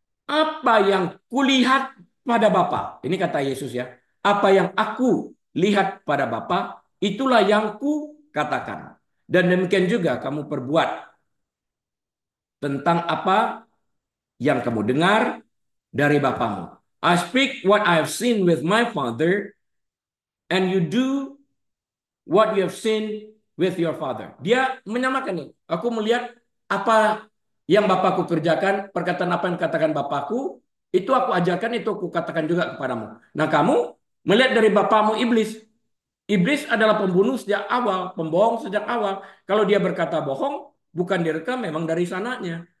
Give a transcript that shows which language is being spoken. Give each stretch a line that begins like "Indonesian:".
Indonesian: Apa yang kulihat pada Bapa? Ini kata Yesus ya. Apa yang aku lihat pada Bapa, itulah yang ku katakan. Dan demikian juga kamu perbuat tentang apa yang kamu dengar dari Bapamu.
English: I speak what I have seen with my Father, and you do what you have seen with your father.
Indonesian: Dia menyamakan nih. Aku melihat apa yang Bapakku kerjakan, perkataan apa yang katakan Bapakku, itu aku ajarkan, itu aku katakan juga kepadamu. Nah, kamu melihat dari Bapakmu iblis. Iblis adalah pembunuh sejak awal, pembohong sejak awal. Kalau dia berkata bohong, bukan direkam, memang dari sananya.